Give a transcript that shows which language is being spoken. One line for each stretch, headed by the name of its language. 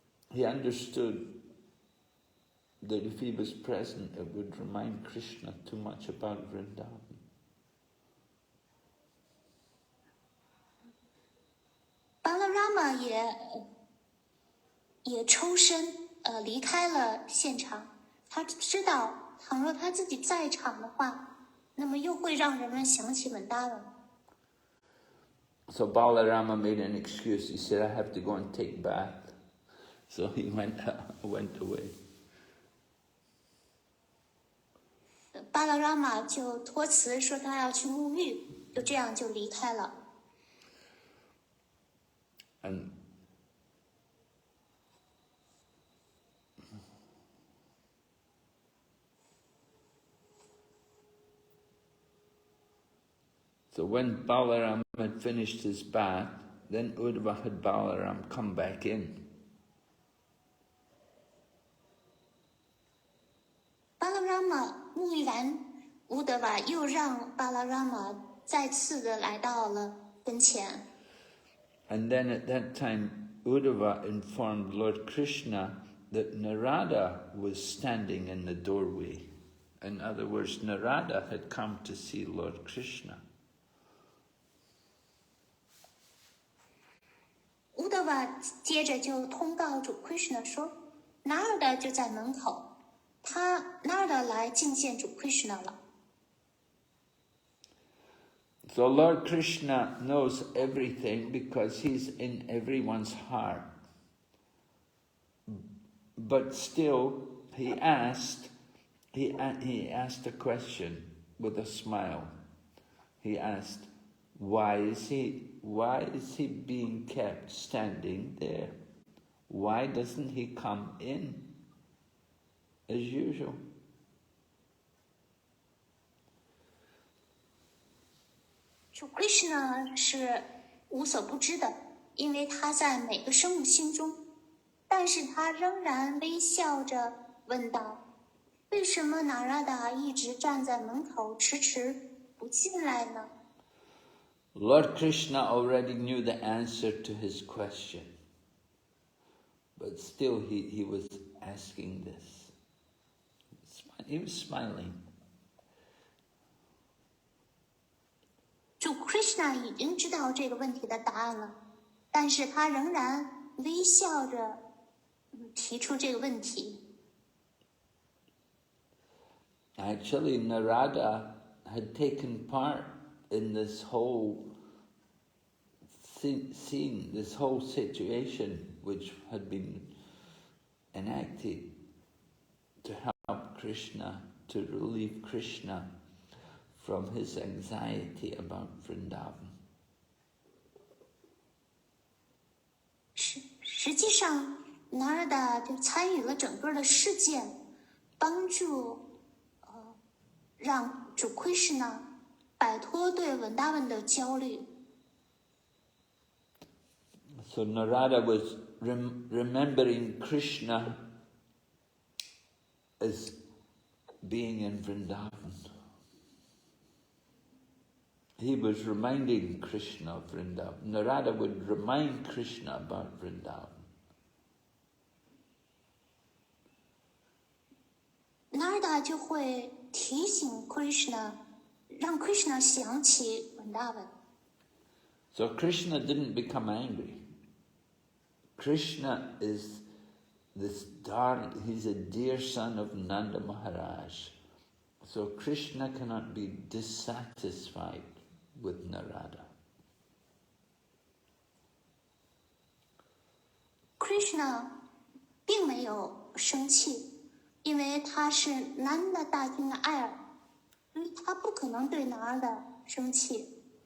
English: He understood that if he was present, it would remind Krishna too much about Vrindavan.
Chinese: Balarama 也抽身离开了现场。他知道，倘若他自己在场的话，那么又会让人们想起Vrindavan。
English: So Balarama made an excuse. He said, I have to go and take bath. So he went away.
Chinese: Balarama 就托辞说他要去沐浴，就这样就离开了。
English: And so when Balaram had finished his bath, then Uddhava had Balaram come back in.
Chinese: Balarama 沐浴完，Uddhava又让 Balarama 再次的来到了跟前。
English: And then at that time, Uddhava informed Lord Krishna that Narada was standing in the doorway. In other words, Narada had come to see Lord Krishna.
Chinese: Uddhava 接着就通告主 Krishna 说 ，Narada 就在门口，Narada 来觐见主 Krishna 了。
English: So Lord Krishna knows everything because he's in everyone's heart. But still, he asked a question with a smile. He asked, why is he being kept standing there? Why doesn't he come in as usual?
Chinese: Krishna 是无所不知的，因为他在每个生物心中，但是他仍然微笑着问道：“为什么Narada一直站在门口，迟迟不进来呢？”
English: Lord Krishna already knew the answer to his question, but still he was asking this. He was smiling.
Chinese: 主 Krishna 已经知道这个问题的答案了，但是他仍然微笑着提出这个问题。
English: Actually, Narada had taken part in this whole scene, this whole situation which had been enacted to help Krishna, to relieve Krishna from his anxiety about Vrindavan.
Chinese: 实际上 Narada 就参与了整个的事件，帮助让主 Krishna 摆脱对文达文的焦虑。
English: So Narada was remembering Krishna as being in Vrindavan. He was reminding Krishna of Vrindavan. Narada would remind Krishna about Vrindavan.
Chinese: Narada 就会提醒 Krishna， 让 Krishna 想起文达文。
English: So Krishna didn't become angry. Krishna is this darling, he's a dear son of Nanda Maharaj. So Krishna cannot be dissatisfied with Narada.
Chinese: Krishna 并没有生气，因为他是 Nanda 大君的爱儿，所以他不可能对 Narada 生气。